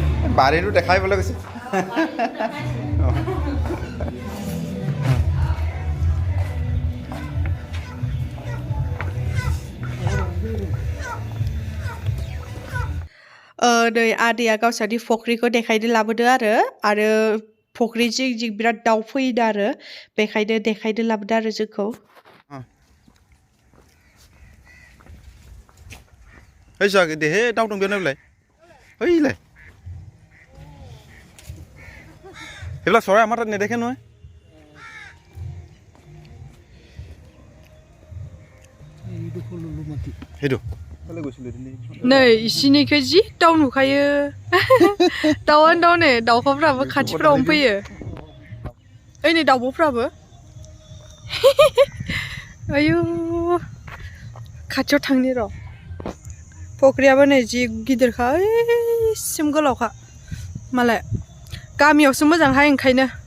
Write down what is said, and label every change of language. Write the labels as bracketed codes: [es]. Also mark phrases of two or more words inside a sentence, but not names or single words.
[as] বাৰীটো দেখাই পেলাই গৈছে [brx] नै आदैया गावसानि फख्रिखौ देखायनो लाबोदो आरो फख्रि जिं जिं बिराद दाउ फैयोनो आरो बेखायनो देखायनो लाबोदो आरो जोंखौ ओइ जागे दे हे दाउ दं बेयाव नायलाय ओइलाय [as] সেইবিলাক চৰাই আমাৰ তাত নেদেখে নহয় সেইটো [brx] नै इसिनिखौ जि दाउ नुखायो दाउआनो दाउ नै दाउखाफ्राबो खाथिफ्रावनो फैयो ओइ नै दाउब'फ्राबो आयु खाथियाव थांनि र' फख्रियाबो नै जि गिदिरखा ओइसिम गोलावखा मालाय गामियावसो मोजांहाय ओंखायनो